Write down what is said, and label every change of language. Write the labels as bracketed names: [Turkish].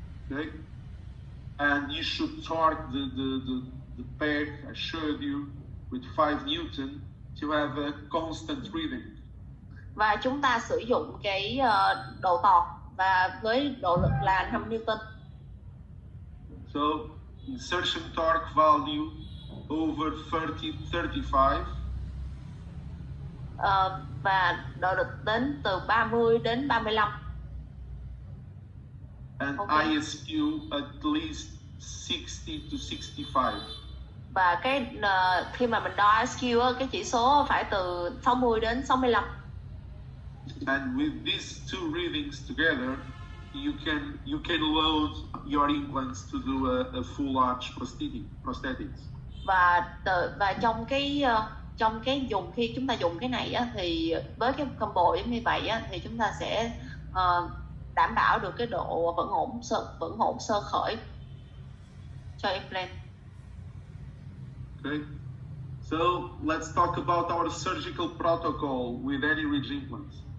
[English] Okay, and you should torque the peg I showed you with 5 Newton to have a constant reading. [Vietnamese] Và chúng ta sử dụng cái độ tọt và với độ lực là 5 Newton. [English] So insertion torque value over 35. [Vietnamese] Và độ lực đến từ 30 đến 35. [English] And Okay. ISQ at least 60 to 65. [Vietnamese] Và cái khi mà mình đo ISQ á, cái chỉ số phải từ 60 đến 65. [English] And with these two readings together, you can load your implants to do a full arch prosthetics. [Vietnamese] Và trong cái dùng khi chúng ta dùng cái này á, thì với cái combo giống như vậy á, thì chúng ta sẽ đảm bảo được cái độ vẫn ổn sơ khởi cho implant. [English] Okay, so let's talk about our surgical protocol with any ridge implants.